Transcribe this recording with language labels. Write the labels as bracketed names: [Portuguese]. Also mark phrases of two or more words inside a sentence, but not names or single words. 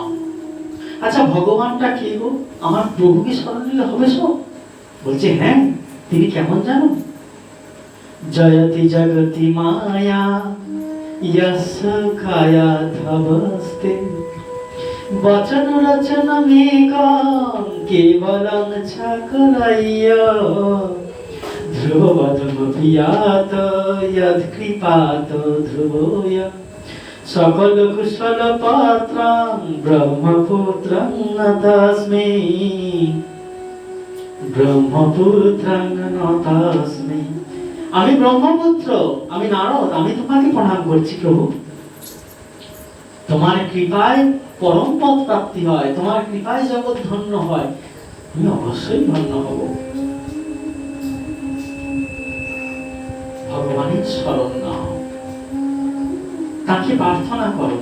[Bangla] আচ্ছা ভগবানটা কে গো? আমার প্রভুকে স্মরণ নিলে হবে সব? বলছে হ্যাঁ, তিনি কেমন জানো? [Sanskrit] জয়তি জগতি মায়া यस्य कायाधवस्ते वचन रचनमेकं केवलं चाकलय्य ध्रुवमपि यात यत्कृपात् ध्रुवोय सकल कुशल पात्रं ब्रह्मपुत्रं न तस्मै ब्रह्मपुत्रं न तस्मै। [Bangla] আমি ব্রহ্মপুত্র, আমি নারদ, আমি তোমাকে প্রণাম করছি প্রভু। তোমার কৃপায় পরম পদ প্রাপ্তি হয়, তোমার কৃপায় জগৎ ধন্য হয়, আমি অবশ্যই ধন্য হব। ভগবানের স্মরণ নাও, তাকে প্রার্থনা করো।